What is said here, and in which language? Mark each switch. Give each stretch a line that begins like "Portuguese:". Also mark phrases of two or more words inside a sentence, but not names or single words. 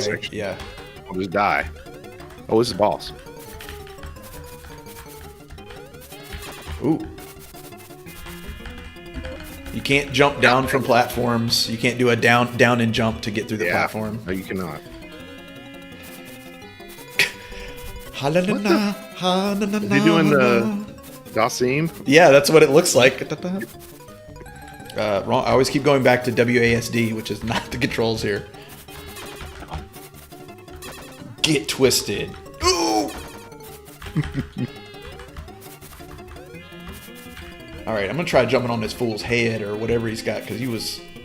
English: section. Yeah. I'll just die. Oh, this is boss. Ooh. You can't jump down from platforms. You can't do a down and jump to get through the platform. No, you cannot. Ha-la-la-la, ha-la-la-la. Is he doing the Dasim? Yeah, that's what it looks like. Wrong. I always keep going back to WASD, which is not the controls here. Get twisted. Ooh! All right, I'm gonna try jumping on this fool's head or whatever he's got because he was.